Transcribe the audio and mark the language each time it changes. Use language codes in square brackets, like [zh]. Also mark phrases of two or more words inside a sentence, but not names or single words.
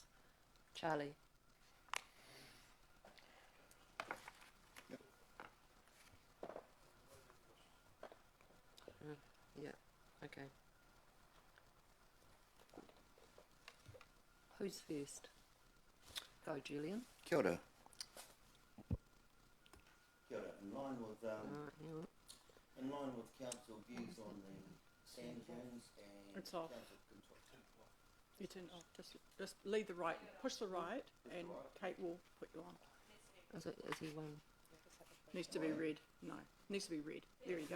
[en] Charlie. Yeah, okay. Who's first? Go, Julian. [mi] Kia ora. Kia ora. [en] In line with, Hang on. in line with council views on the sand dunes and It's off. council control. You turn it off. Just lead the right, push the right, and Kate will put you on. Is he one? Needs to be red. No, needs to be red. There you go.